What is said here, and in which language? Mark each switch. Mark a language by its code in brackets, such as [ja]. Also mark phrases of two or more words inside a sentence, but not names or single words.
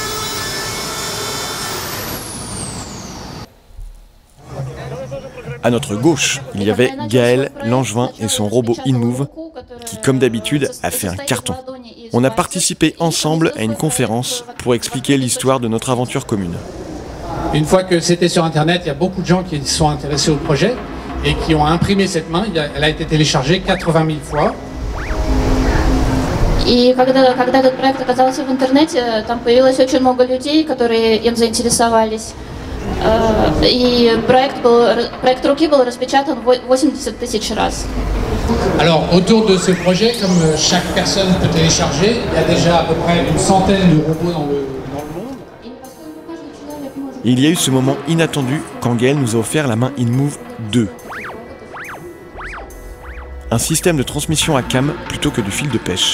[fr] À notre gauche, il y avait Gaël Langevin et son robot InMove, qui comme d'habitude a fait un carton. On a participé ensemble à une conférence pour expliquer l'histoire de notre aventure commune. Une fois que c'était sur internet, il y a beaucoup de gens qui sont intéressés au projet et qui ont imprimé cette main. Elle a été téléchargée 80 000 fois. [ru] И когда этот проект оказался в интернете, там появилось очень много людей, которые им заинтересовались. И проект руки был распечатан 80 000 раз. [fr] Alors, autour de ce projet, comme chaque personne peut télécharger, il y a déjà à peu près une centaine de robots dans le monde. Il y a eu ce moment inattendu quand Gaël nous a offert la main InMove 2. Un système de transmission à cam plutôt que du fil de pêche.